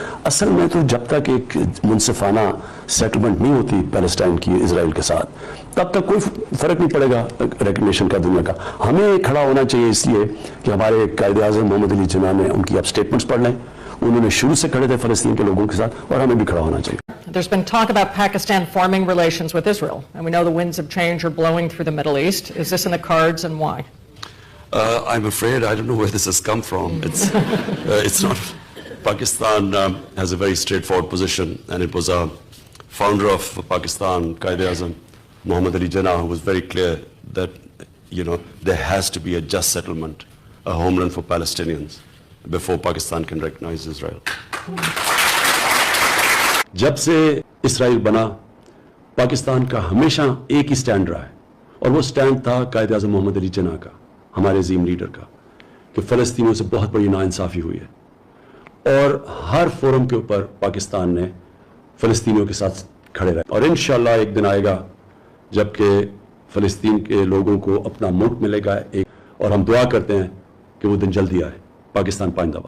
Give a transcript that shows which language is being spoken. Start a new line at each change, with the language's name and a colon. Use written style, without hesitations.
Urdu: اصل میں تو جب تک ایک منصفانہ سیٹلمنٹ نہیں ہوتی پیلسٹائن کی اسرائیل کے ساتھ، تب تک کوئی فرق نہیں پڑے گا ریکگنیشن کا دنیا کا. ہمیں کھڑا ہونا چاہیے اس لیے کہ ہمارے قائد اعظم محمد علی جناح نے ان کی اب اسٹیٹمنٹس پڑھ لیں. انہوں نے شروع سے کھڑے تھے فلسطین کے لوگوں کے ساتھ، اور ہمیں بھی کھڑا ہونا چاہیے.
English: There's been talk about Pakistan forming relations with Israel, and we know the winds of change are blowing through the Middle East. Is this in the cards, and why? I'm afraid I don't know where this has come from. It's not. Pakistan has a very straightforward position, and it was a founder of Pakistan, Quaid-e-Azam, Muhammad Ali Jinnah, who was very clear that, there has to be a just settlement, a homeland for Palestinians, before Pakistan can recognize Israel.
Urdu: جب سے اسرائیل بنا پاکستان کا ہمیشہ ایک ہی stand رہا ہے، اور وہ سٹینڈ تھا قائد اعظم محمد علی جناح کا، ہمارے عظیم لیڈر کا، کہ فلسطینیوں سے بہت بڑی ناانصافی ہوئی ہے، اور ہر فورم کے اوپر پاکستان نے فلسطینیوں کے ساتھ کھڑے رہے، اور انشاءاللہ ایک دن آئے گا جب کہ فلسطین کے لوگوں کو اپنا ملک ملے گا ایک، اور ہم دعا کرتے ہیں کہ وہ دن جلدی آئے۔ پاکستان پائندہ باد۔